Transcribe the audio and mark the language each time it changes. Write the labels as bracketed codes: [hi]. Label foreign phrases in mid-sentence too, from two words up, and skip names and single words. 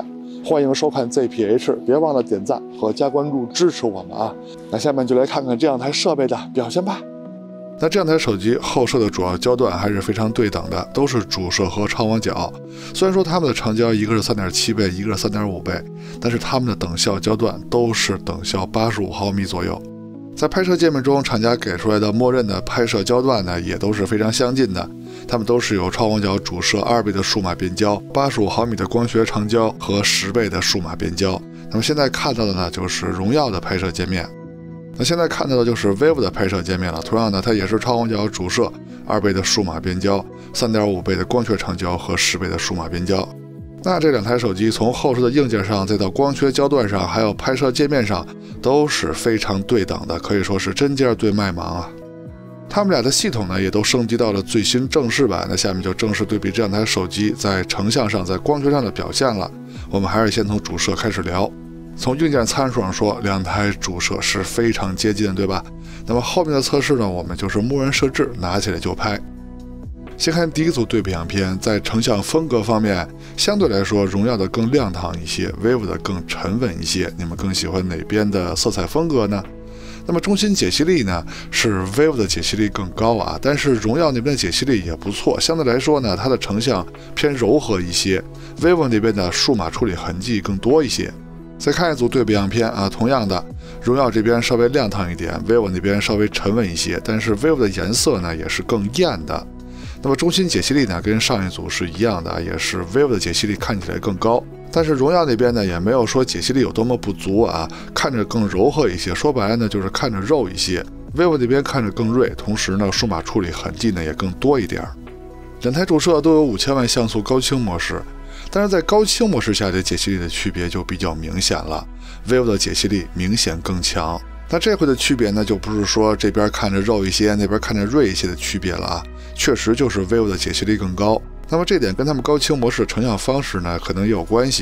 [zh] 歡迎收看 ZPH， 別忘了點讚和加關注支持我們啊！那下面就來看看這兩台設備的表現吧。那這兩台手機後攝的主要焦段還是非常對等的，都是主攝和超廣角。雖然說它們的長焦一個是3.7倍，一個是3.5倍，但是它們的等效焦段都是等效85毫米左右。在拍攝界面中，廠家給出來的默認的拍攝焦段呢，也都是非常相近的。它們都是有超廣角主攝2倍的數碼變焦、85毫米的光學長焦和10倍的數碼變焦。那麼現在看到的呢，就是榮耀的拍攝界面。那現在看到的就是 vivo 的拍攝界面了。同樣呢，它也是超廣角主攝2倍的數碼變焦、3.5倍的光學長焦和10倍的數碼變焦。那這兩台手機從後攝的硬件上，再到光學焦段上，還有拍攝界面上，都是非常對等的，可以說是針尖對麥芒啊。他們倆的系統呢，也都升級到了最新正式版。那下面就正式对比這兩台手機在成像上、在光學上的表現了。我們還是先從主攝開始聊。從硬件參數上說，兩台主攝是非常接近的，對吧？那麼後面的測試呢，我們就是默認設置，拿起來就拍。先看第一組對比樣片，在成像風格方面，相對來說，榮耀的更亮堂一些 ，vivo 的更沉穩一些。你們更喜歡哪邊的色彩風格呢？那麼中心解析力呢，是 vivo 的解析力更高啊，但是榮耀那邊的解析力也不錯。相對來說呢，它的成像偏柔和一些 ，vivo 那邊的數碼處理痕跡更多一些。再看一組對比樣片啊，同樣的，榮耀這邊稍微亮堂一點 ，vivo 那邊稍微沉穩一些，但是 vivo 的顏色呢也是更豔的。那麼中心解析力呢，跟上一組是一樣的，也是 vivo 的解析力看起來更高，但是榮耀那邊呢，也沒有說解析力有多麼不足啊，看着更柔和一些，說白了呢，就是看着肉一些。vivo 那邊看着更銳，同時呢，數碼處理痕跡呢也更多一點。兩台主攝都有5000 萬像素高清模式，但是在高清模式下的解析力的區別就比較明顯了 ，vivo 的解析力明顯更強。那這回的區別呢，就不是說這邊看着肉一些，那邊看着銳一些的區別了啊，確實就是 vivo 的解析力更高。那麼這點跟他們高清模式成像方式呢，可能也有關係。